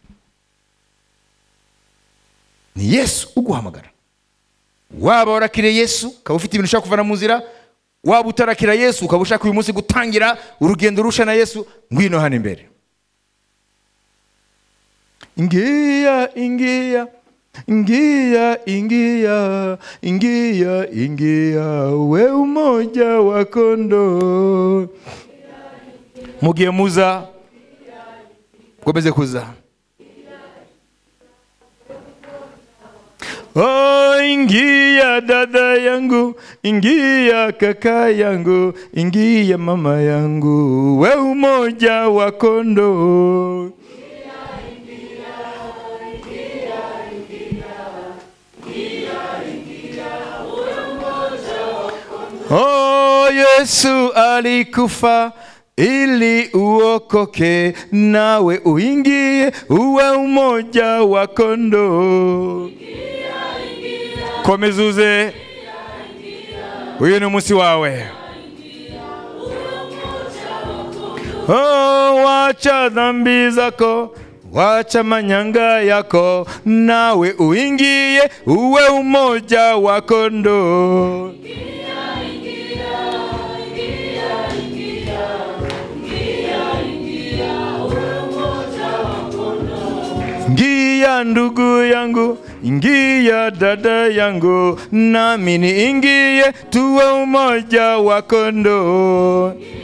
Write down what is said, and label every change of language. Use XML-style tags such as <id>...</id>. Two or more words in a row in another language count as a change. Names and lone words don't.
<rw>Ni Yesu uguhamagara. Waba warakiriye Yesu ukaba ufite ibintu ushaka kuvana mu nzira, waba utarakira Yesu ukaba ushaka uyu munsi gutangira urugendo rusha na Yesu, ngwino hano imbere.</rw> <sw>Ingia ingia ingia ingia ingia, we umoja wa kondoo.</sw> <rw>Mugiye muza, komeze kuza.</rw> <sw>Oh, ingia dada yangu, ingia kaka yangu, ingia mama yangu, we umoja wa kondoo. Oh, Yesu alikufa ili uokoke, nawe uingie uwe umoja wa kondoo.</sw> <rw>Komezuze, uyu ni umunsi wawe.</rw> <sw>Oh, wacha dhambi zako, wacha manyanga yako, nawe uingie uwe umoja wa kondoo. Ingia ndugu yangu, ingia dada yangu, nami niingie tuwe umoja wa kondoo.</sw>